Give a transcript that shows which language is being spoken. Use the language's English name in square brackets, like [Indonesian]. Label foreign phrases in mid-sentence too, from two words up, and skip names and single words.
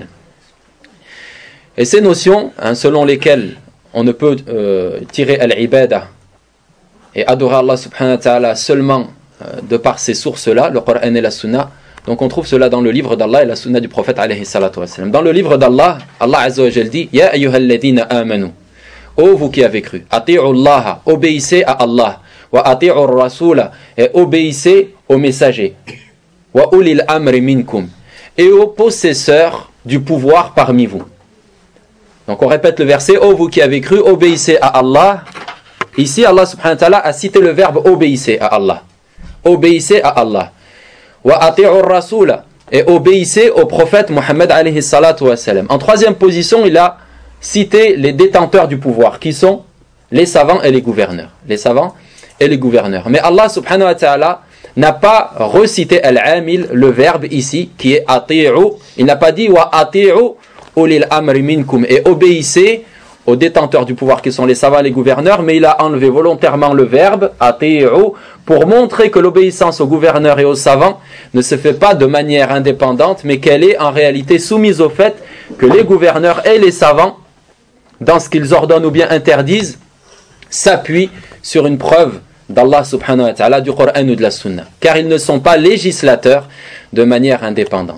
[French] Et ces notions, selon lesquelles on ne peut tirer al-ibada et adorer Allah [Arabic] سبحانه وتعالى [French] seulement de par ces sources-là, le Coran et la Sunna. Donc on trouve cela dans le livre d'Allah et la Sunna du prophète [Arabic] عليه الصلاة والسلام. [French] Dans le livre d'Allah, Allah [Arabic] عز وجل [French] dit: [Arabic] يا أيها الذين آمنوا, [French] ô vous qui avez cru, [Arabic] أطيعوا الله, [French] obéissez à Allah, [Arabic] وأطيعوا الرسول, [French] et obéissez aux messagers, [Arabic] وأولي الأمر منكم, [French] et aux possesseurs du pouvoir parmi vous. Donc on répète le verset, ô vous qui avez cru, obéissez à Allah. Ici, Allah [Arabic] سبحانه وتعالى [French] a cité le verbe obéissez à Allah. Obéissez à Allah. [Arabic] وأطيعوا الرسول, [French] et obéissez au prophète Mohammed [Arabic] عليه الصلاة والسلام. [French] En troisième position, il a cité les détenteurs du pouvoir, qui sont les savants et les gouverneurs. Les savants et les gouverneurs. Mais Allah [Arabic] سبحانه وتعالى [French] n'a pas recité al-amil, le verbe ici, qui est ati'u. Il n'a pas dit [Arabic] وأطيعوا أولي الأمر منكم, [French] et obéissez aux détenteurs du pouvoir qui sont les savants et les gouverneurs, mais il a enlevé volontairement le verbe ati'u pour montrer que l'obéissance aux gouverneurs et aux savants ne se fait pas de manière indépendante, mais qu'elle est en réalité soumise au fait que les gouverneurs et les savants, dans ce qu'ils ordonnent ou bien interdisent, s'appuient sur une preuve d'Allah [Arabic] سبحانه وتعالى, [French] du Coran ou de la Sunna, car ils ne sont pas législateurs de manière indépendante.